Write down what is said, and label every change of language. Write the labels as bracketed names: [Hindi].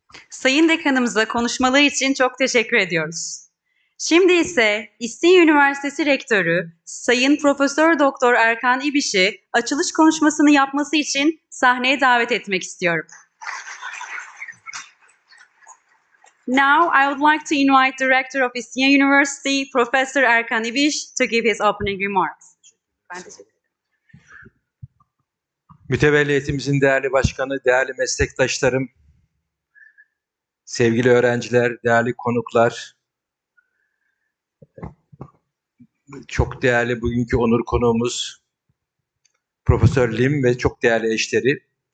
[Turkish] Sayın Dekanımıza konuşmaları için çok teşekkür ediyoruz. Şimdi ise İstinye Üniversitesi Rektörü Sayın Profesör Doktor Erkan İbiş'i açılış konuşmasını yapması için sahneye davet etmek istiyorum. [English] Now I would like to invite the Rector of Istinye University, Professor Erkan İbiş, to give his opening remarks. [Turkish] Ben teşekkür ederim. Mütevelliyetimizin değerli başkanı, değerli meslektaşlarım, sevgili öğrenciler, değerli konuklar, çok değerli bugünkü onur konuğumuz Profesör Lim ve çok değerli eşleri.